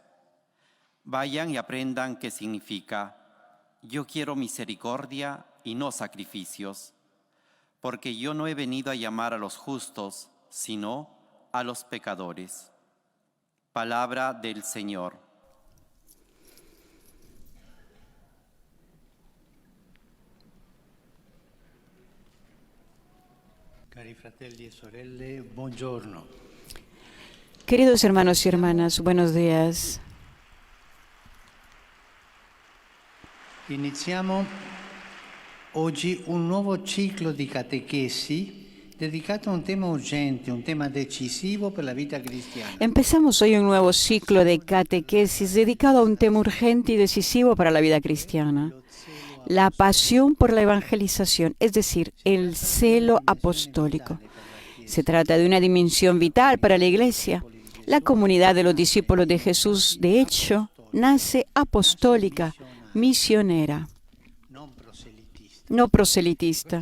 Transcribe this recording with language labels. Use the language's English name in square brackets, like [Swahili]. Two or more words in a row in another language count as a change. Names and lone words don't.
[Spanish] Vayan y aprendan qué significa: yo quiero misericordia y no sacrificios, porque yo no he venido a llamar a los justos, sino a los pecadores». Palabra del Señor. [Italian] Cari fratelli e sorelle, buongiorno. [Spanish] Queridos hermanos y hermanas, buenos días. [Italian] Iniziamo oggi un nuovo ciclo di catechesi dedicato a un tema urgente, un tema decisivo per la vita cristiana. [Spanish] Empezamos hoy un nuevo ciclo de catequesis dedicado a un tema urgente y decisivo para la vida cristiana: la pasión por la evangelización, es decir, el celo apostólico. Se trata de una dimensión vital para la Iglesia. La comunidad de los discípulos de Jesús, de hecho, nace apostólica, misionera, no proselitista.